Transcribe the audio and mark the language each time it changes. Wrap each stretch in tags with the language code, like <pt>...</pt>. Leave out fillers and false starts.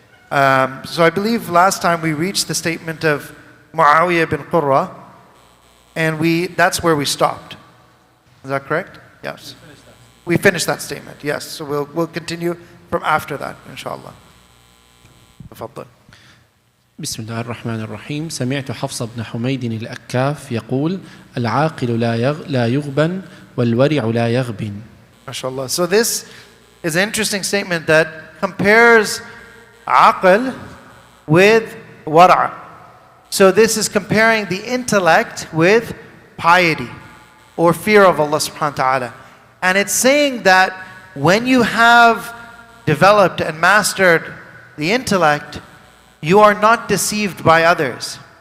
<en>So I believe last time we reached the statement of Muawiyah bin Qurra, and that's where we stopped. Is that correct? Yes. We finished that statement, yes. So we'll continue from after that, inshallah.</en> <ar>تفضل. بسم الله الرحمن الرحيم. سمعت حفص بن حميد الأكاف يقول العاقل لا يغبن والورع لا يغبن. MashaAllah.</ar> <en>So this is an interesting statement that compares aql with wara'. So this is comparing the intellect with piety or fear of Allah subhanahu wa ta'ala. And it's saying that when you have developed and mastered the intellect, you are not deceived by others.</en>